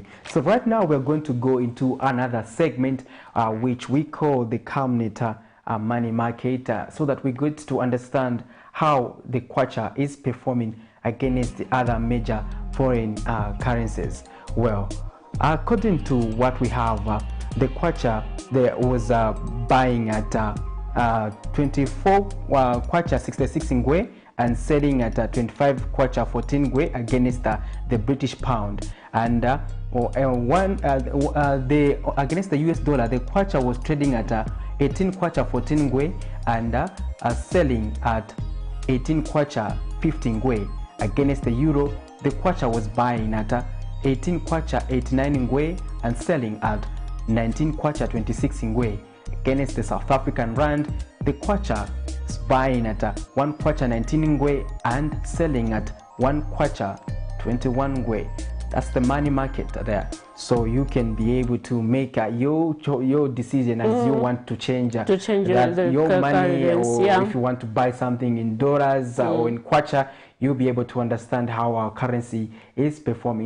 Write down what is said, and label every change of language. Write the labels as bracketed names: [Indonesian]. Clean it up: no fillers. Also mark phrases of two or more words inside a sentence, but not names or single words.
[English] So right now we're going to go into another segment, which we call the Camnet money market, so that we get to understand how the kwacha is performing against the other major foreign currencies. Well, according to what we have, the kwacha was buying at 24 kwacha 66 ngwe and selling at 25 kwacha 14 ngwe against the British pound. And against the US dollar, the kwacha was trading at 18 kwacha 14 ngwe and selling at 18 kwacha 15 ngwe. Against the euro, the kwacha was buying at 18 kwacha 89 ngwe and selling at 19 kwacha 26 ngwe. Against the South African rand, the kwacha is buying at 1 kwacha 19 ngwe and selling at 1 kwacha 21 ngwe. That's the money market there. So you can be able to make your decision as you want to change your money, or if you want to buy something in dollars or in kwacha, you'll be able to understand how our currency is performing.